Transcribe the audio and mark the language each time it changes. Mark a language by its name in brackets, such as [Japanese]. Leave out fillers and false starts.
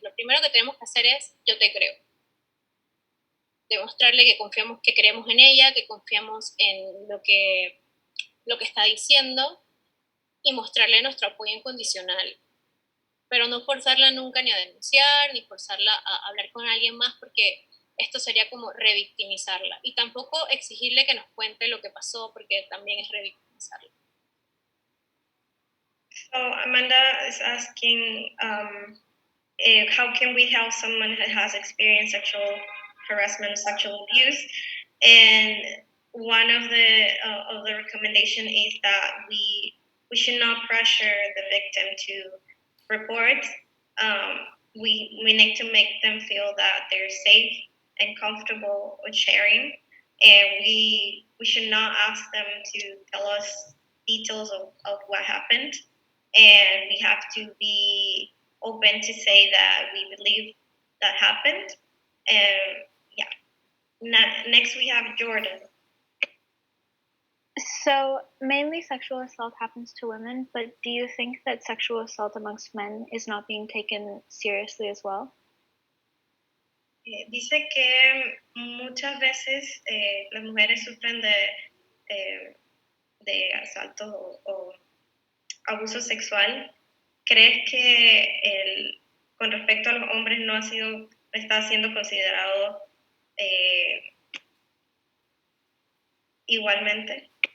[Spanish] Lo primero que tenemos que hacer es, yo te creo. Demostrarle que confiamos, que creemos en ella, que confiamos en lo que está diciendo y mostrarle nuestro apoyo incondicional. Pero no forzarla nunca ni a denunciar, ni forzarla a hablar con alguien más, porque esto sería como revictimizarla. Y tampoco exigirle que nos cuente lo que pasó, porque también es revictimizarla. [English] So Amanda is asking, how can we help someone who has experienced sexual harassment or sexual abuse? And one of the recommendation is that we should not pressure the victim to report. We need to make them feel that they're safe and comfortable with sharing, and we should not ask them to tell us details of what happened, and we have to be open to say that we believe that happened. And yeah, next we have Jordan. So, mainly sexual assault happens to women, but do you think that sexual assault amongst men is not being taken seriously as well? [Spanish] Dice que muchas veces las mujeres sufren de asalto o abuso sexual. ¿Crees que con respecto a los hombres no está siendo considerado igualmente?